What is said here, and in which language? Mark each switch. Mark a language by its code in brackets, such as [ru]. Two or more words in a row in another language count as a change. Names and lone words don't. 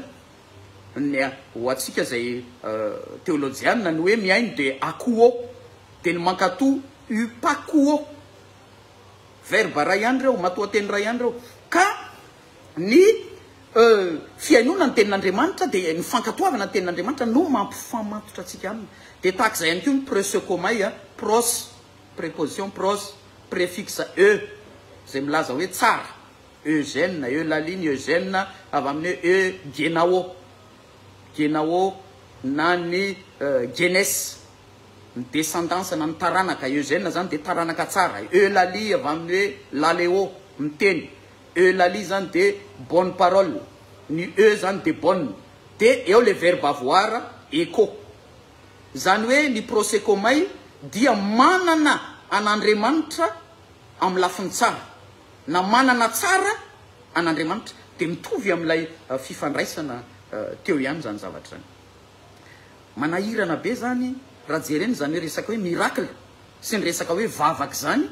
[mg] Ny ho atsika zay théologiana ny hoe miaino de akuo, de ny mankatoa upakuo. Verbe ray ihany reo, matoanteny ray ihany reo. Ka ny fiainona ny tenin'Andriamanitra de ny fankatoavana ny tenin'Andriamanitra no mampifamatotra atsika aminy. De tahaka zay ihany koa ny prosekomai, pros, [fr] préposition pros, préfixe e, [mg] zay milaza hoe tsara. Eugène, eulaline, Eugène, avy amin'ny e genao. Genao na ny genes, ny descendance na ny taranaka. Eugène zany de taranaka tsara. Eulalie avy amin'ny hoe laleo, miteny. Eulalie zany de [fr] bonne parole. [mg] Ny e zany de bonne. De eo le [fr] verbe avoir, [mg] écho. Zany hoe ny prosekomai dia manana an'Andriamanitra amin'ny lafiny tsara. Na manana tsara an'Andriamanitra de mitovy amin'ilay fifandraisana teo ihany zany zavatra zany. Manahirana be zany raha jereny zany hoe resaka hoe miracle sy ny resaka hoe vavaka zany.